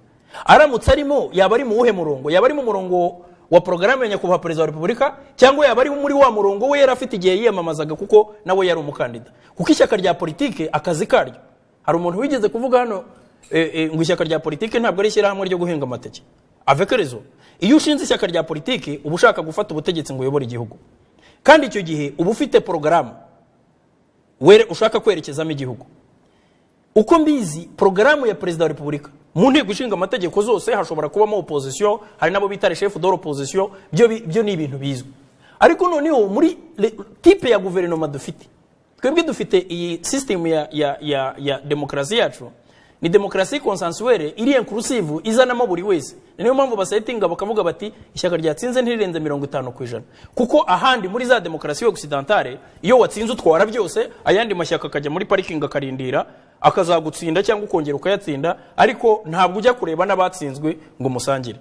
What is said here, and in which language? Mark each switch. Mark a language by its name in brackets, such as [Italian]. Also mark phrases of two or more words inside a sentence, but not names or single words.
[Kinyarwanda] Aramutse arimo yaba ari mu uhe murongo? Yaba ari mu murongo wa porogaramu ya nyakubahwa perezida wa repubulika, cyangwa yaba ari muri wa murongo we yari afite igihe yiyamamazaga kuko nawe yari umukandida? Kuko ishyaka rya politike akazi karyo, hari umuntu wigeze kuvuga hano ngo ishyaka rya politike ntabwo ari ishyirahamwe ryo guhinga amateke. [French] Avec raison. [Kinyarwanda] Iyo ushinze ishyaka rya politike uba ushaka gufata ubutegetsi ngo uyobore igihugu, kandi icyo gihe uba ufite porogaramu were ushaka kwerekezamo igihugu. Uko mbizi porogaramu ya perezida wa repubulika mu nteko ishinga amategeko zose hashobora kubamo opposition, hari nabo bita [French] chef de l'opposition, [Kinyarwanda] byo ni ibintu bizwi. Ariko noneho muri type ya guverinoma dufite, twebwe dufite iyi system ya demokrasi yacu ni demokrasi consensuelle iri inclusive, izanamo buri wese. Niyo mpamvu basetinga bakavuga bati ishyaka ryatsinze ntirirenze 50%, kuko ahandi muri za demokrasi occidentale iyo watsinze utwara byose, ayandi mashyaka akajya muri parking akarindira akazagutsinda cyangwa ukongera ukayatsinda, ariko ntabwo ujya kureba n'abatsinzwe ngo musangire.